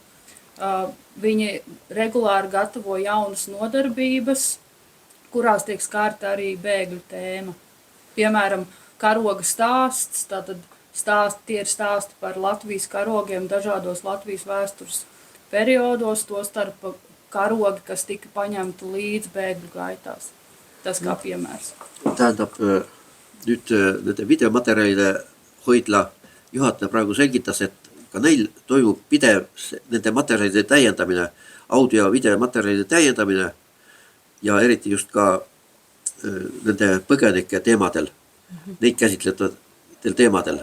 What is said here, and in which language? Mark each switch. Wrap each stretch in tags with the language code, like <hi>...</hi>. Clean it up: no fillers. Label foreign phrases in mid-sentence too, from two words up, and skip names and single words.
<lv>Viņi regulāri gatavo jaunas nodarbības, kurās tiek skārta arī bēgļu tēma. Piemēram, karoga stāsts, tātad tie ir stāsti par Latvijas karogiem dažādos Latvijas vēstures periodos, to starp karogi, kas tika paņemti līdz bēgļu gaitās. Tas kā piemērs.</lv> <et>Tähendab, nüüd nende videomaterjalide hoidla juhataja praegu selgitas, et ka neil toimub pidev nende materjalide täiendamine, audio- ja videomaterjalide täiendamine ja eriti just ka nende põgenike teemadel, neid käsitlevatel teemadel.</et>